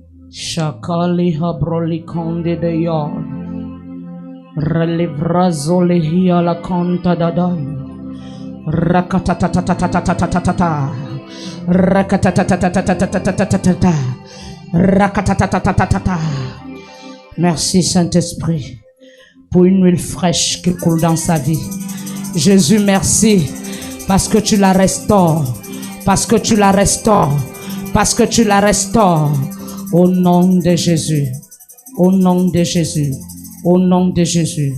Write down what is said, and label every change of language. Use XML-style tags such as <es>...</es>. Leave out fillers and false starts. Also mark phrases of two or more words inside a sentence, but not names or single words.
<fr>Shakali habroli konde de yod. Relivrazole hia la conta dadai. Rakatatatatatatatata. Rakatatatatatatatata. Rakatatatatata. Merci Saint-Esprit pour une huile fraîche qui coule dans sa vie. Jésus, merci parce que tu la restaures, parce que tu la restaures, parce que tu la restaures. Au nom de Jésus, au nom de Jésus, au nom de Jésus.</fr>